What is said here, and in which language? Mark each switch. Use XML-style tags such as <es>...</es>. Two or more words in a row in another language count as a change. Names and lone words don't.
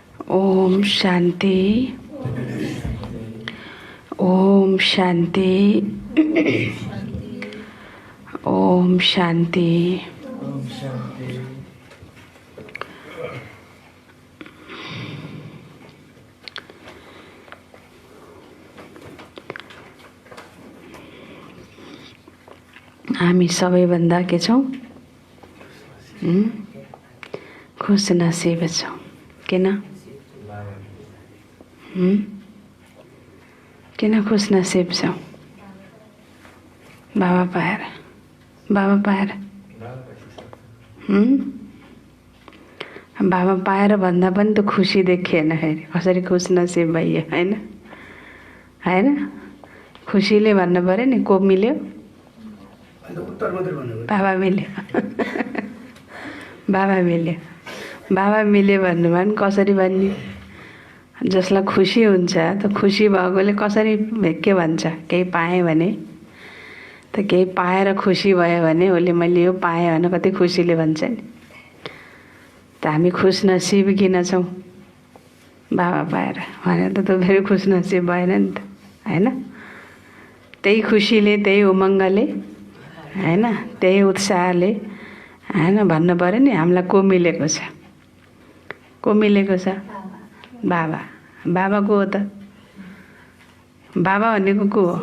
<ne>ओम शांति। ओम शांति। ओम शांति। हामी सबैभन्दा के छौं? खुश नसीब छौं। किन? किन खुश नसीब छौं? बाबा पाएर। बाबा पाएर। बाबा पाएर भन्दा पनि त खुसी देखिएन फेरि। कसरी खुश नसीब भइयो, हैन? हैन? खुसीले भन्नु पर्यो नि, को मिल्यो? बाबा मिल्यो। बाबा मिल्यो। बाबा मिल्यो भन्नुभयो भने कसरी भन्ने? जसलाई खुसी हुन्छ त खुसी भएकोले कसरी के भन्छ? केही पाएँ भने त, केही पाएर खुसी भयो भने उसले मैले यो पाएँ भने कति खुसीले भन्छ नि। त हामी खुश नसीब किन छौँ? बाबा पाएर भने त फेरि खुश नसीब भएन नि त, हैन? त्यही खुसीले, त्यही उमङ्गले, हैन, त्यही उत्साहले, हैन, भन्नु पर्यो नि हामीलाई को मिलेको छ? को मिलेको छ? बाबा। बाबा को हो त? बाबा भनेको को हो?</ne>